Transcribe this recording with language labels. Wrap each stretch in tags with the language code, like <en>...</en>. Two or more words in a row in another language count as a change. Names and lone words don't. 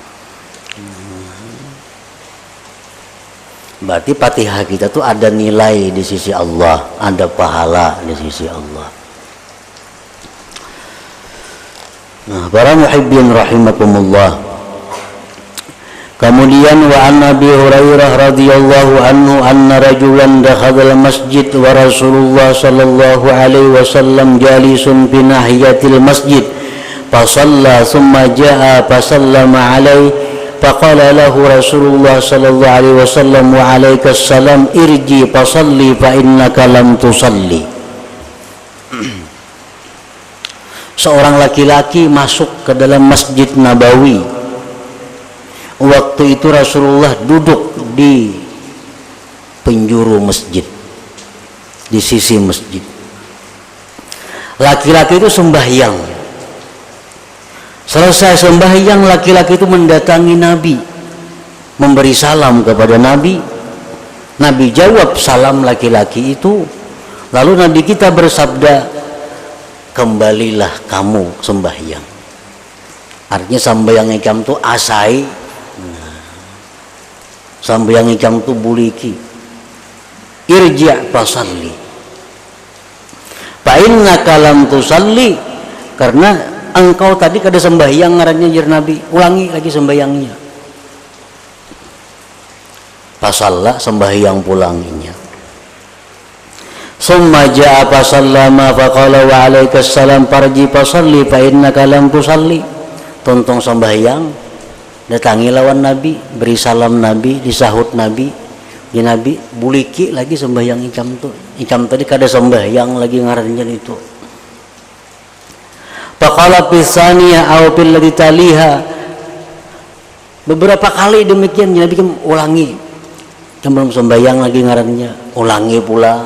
<id>Berarti Fatihah kita tuh ada nilai di sisi Allah, ada pahala di sisi Allah. Nah, para</id> <ar>محبين رحمكم الله.</ar> <id>Kemudian</id> <ar>وعن أبي هريرة رضي الله عنه أن رجلا دخل المسجد ورسول الله صلى الله عليه وسلم جالس في ناحية المسجد فصلى ثم جاء فسلم عليه فقال له رسول الله صلى الله عليه وسلم وعليك السلام ارجع فصل فإنك لم تصل.</ar> <id>Seorang laki-laki masuk ke dalam Masjid Nabawi. Waktu itu Rasulullah duduk di penjuru masjid, di sisi masjid. Laki-laki itu sembahyang. Selesai sembahyang, laki-laki itu mendatangi Nabi, memberi salam kepada Nabi. Nabi jawab salam laki-laki itu. Lalu Nabi kita bersabda, kembalilah kamu sembahyang.</id> <bjn>Artinya sembahyang ikam itu asai. Sembahyang ikam itu buliki.</bjn> <ar>ارجع فصل فإنك لم تصل,</ar> <bjn>karena engkau tadi kada sembahyang ngarannya jar Nabi. Ulangi lagi sembahyangnya. Fasalla, sembahyang pulanginya.</bjn> <ar>ثم جاء فسلم فقال وعليك السلام فارجع فصل فإنك لم تصل.</ar> <bjn>Tontong sembahyang, datangi lawan Nabi, beri salam Nabi, disahut Nabi. Di Nabi buliki lagi sembahyang ikam tuh. Ikam tadi kada sembahyang lagi ngarannya itu.</bjn> <ar>فقال في الثانية أو في التي تليها,</ar> <bjn>Beberapa kali demikian Nabi kan ulangi, sebelum sembahyang lagi ngarannya ulangi pulang.</bjn>